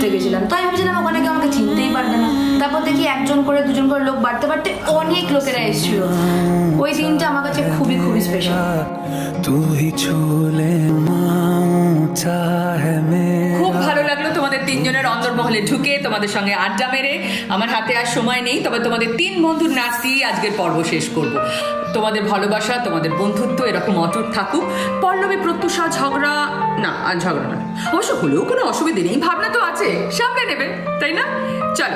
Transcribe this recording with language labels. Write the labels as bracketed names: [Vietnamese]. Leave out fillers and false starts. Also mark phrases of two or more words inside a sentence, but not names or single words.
[Bangla] ছিলাম, তাই ভেবেছিলাম ওখানে কেউ আমাকে চিনতেই পারবে না। তারপর দেখি একজন করে দুজন করে লোক বাড়তে বাড়তে অনেক লোকেরা এসেছিল। ওই দিনটা আমার কাছে খুবই খুবই স্পেশাল। [Hindi] तू ही छू ले चाहे मेरा। [Bangla] খুব ভালো লাগলো তোমাদের তিনজনের অন্দরমহলে ঢুকে তোমাদের সঙ্গে আড্ডা মেরে। আমার হাতে আর সময় নেই, তবে তোমাদের তিন বন্ধুর নাচ দিয়ে আজকের পর্ব শেষ করব। তোমাদের ভালোবাসা, তোমাদের বন্ধুত্ব এরকম অটুট থাকুক। পল্লবী প্রত্যুষা ঝগড়া না, আর ঝগড়া না, অবশ্য হলেও কোনো অসুবিধে নেই, ভাবনা তো আছে, সামনে নেবে, তাই না?